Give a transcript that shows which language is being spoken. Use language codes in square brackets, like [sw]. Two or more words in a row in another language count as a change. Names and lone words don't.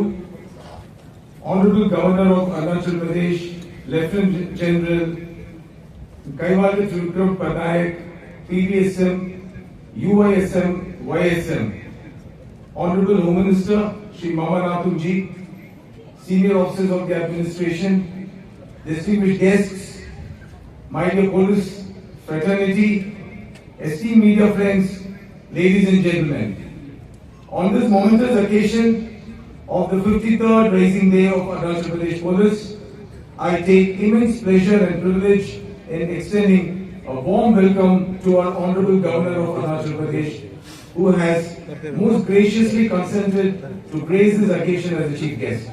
[en] Honorable Governor of Arunachal Pradesh, Lieutenant General Kaivalya Vikram Patnaik, PVSM, UISM, YSM. Honorable Home Minister Shri Mamanathan Ji, Senior Officers of the Administration, distinguished guests, my dear police fraternity, esteemed media friends, ladies and gentlemen. On this momentous occasion of the 53rd Rising Day of Arunachal Pradesh Police, I take immense pleasure and privilege in extending a warm welcome to our Honorable Governor of Arunachal Pradesh, who has most graciously consented to grace this occasion as a chief guest.